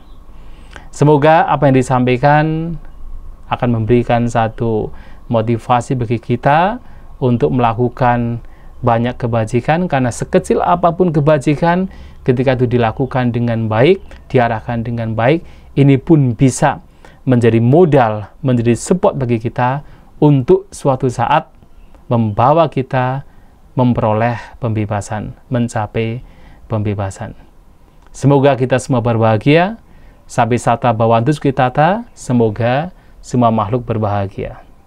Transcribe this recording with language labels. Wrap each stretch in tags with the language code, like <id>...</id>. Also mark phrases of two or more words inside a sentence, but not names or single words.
<id>Semoga apa yang disampaikan akan memberikan satu motivasi bagi kita untuk melakukan banyak kebajikan, karena sekecil apapun kebajikan, ketika itu dilakukan dengan baik, diarahkan dengan baik, ini pun bisa menjadi modal, menjadi support bagi kita untuk suatu saat membawa kita memperoleh pembebasan, mencapai pembebasan. Semoga kita semua berbahagia.</id> <pi>Sabi sata bhavantu sukhitata,</pi> <id>semoga semua makhluk berbahagia.</id>